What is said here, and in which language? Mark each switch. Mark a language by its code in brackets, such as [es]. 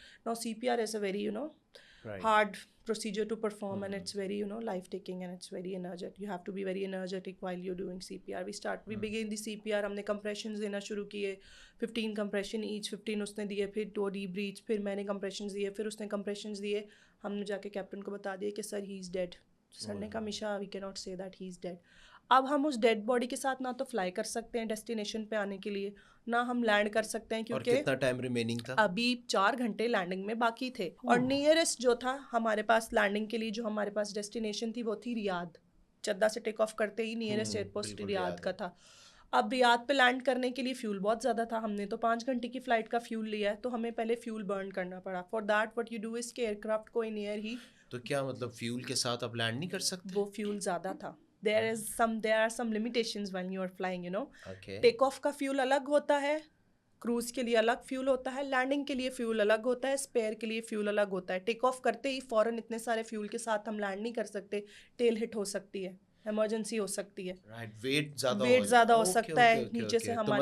[en] Now CPR is a very hard procedure to perform, and it's very life taking, and it's very energetic. You have to be very energetic while you're doing CPR. We begin the CPR. [ur] ہم نے compressions دینا شروع کیے, 15 compression each, 15 اس نے دیے, پھر 2 deep breaths, پھر میں نے compressions دیے, پھر اس نے compressions دیے. ہم نے جا کے کیپٹن کو بتا دیا کہ سر [en] He is dead. [ur] سر نے کہا میشا [en] We can not say that he is dead. [ur] اب ہم اس ڈیڈ باڈی کے ساتھ نہ تو فلائی کر سکتے ہیں ڈیسٹینیشن پہ آنے کے لیے, نہ ہم لینڈ کر سکتے ہیں, کیونکہ کتنا ٹائم ریمیننگ تھا؟ ابھی 4 گھنٹے لینڈنگ میں باقی تھے. اور نیئرسٹ جو تھا ہمارے پاس لینڈنگ کے لیے, جو ہمارے پاس ڈیسٹینیشن تھی وہ تھی ریاض. جدہ سے ٹیک آف کرتے ہی نیئرسٹ ایئرپورٹ ریاض کا تھا. اب ریاض پہ لینڈ کرنے کے لیے فیول بہت زیادہ تھا. ہم نے تو 5 گھنٹے کی فلائٹ کا فیول لیا ہے, تو ہمیں پہلے فیول برن کرنا پڑا. [en] for that what you do is [ur] کہ ایئر کرافٹ کو ان ایئر ہی. تو کیا مطلب فیول کے ساتھ آپ لینڈ نہیں کر سکتے؟ وہ فیول زیادہ تھا. [en] there are some limitations when you are flying, Okay. [ur] Take of کا فیول الگ ہوتا ہے, کروز کے لیے الگ فیول ہوتا ہے, لینڈنگ کے لیے فیول الگ ہوتا ہے, اسپیئر کے لیے فیول الگ ہوتا ہے. ٹیک آف کرتے ہی فوراً اتنے سارے فیول کے ساتھ ہم لینڈ نہیں کر سکتے, ٹیل ہٹ ہو سکتی ہے, ایمرجنسی ہو سکتی ہے, ویٹ زیادہ ہو سکتا ہے نیچے سے ہمارے,